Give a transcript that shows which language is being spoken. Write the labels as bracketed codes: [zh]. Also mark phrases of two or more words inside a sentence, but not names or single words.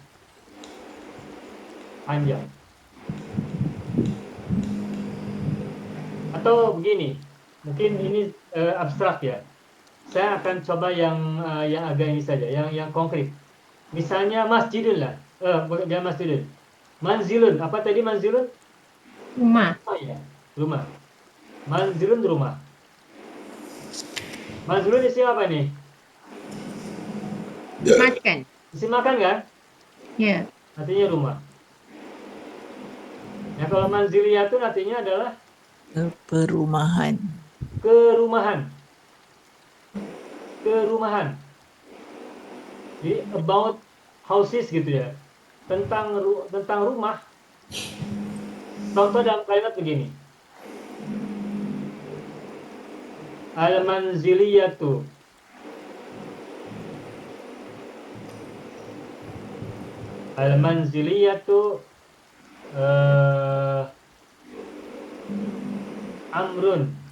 [id] Panjang. Atau begini, mungkin ini abstrak ya. Saya akan coba yang agak ini saja, yang konkret. Misalnya masjidun lah, bukan dia masjidun. Manzilun, apa tadi manzilun? Rumah. Oh ya, rumah. Manzilun rumah. Manzilun isi apa nih? Makan. Isi makan kan? Ya. Artinya rumah. Nah kalau manziliyatun artinya adalah Perumahan. kerumahan. Kerumahan. Jadi [en] about houses [id] gitu ya. Tentang rumah. Contoh dalam kalimat begini. Al-manziliyatu. [ar] المنزلية أمر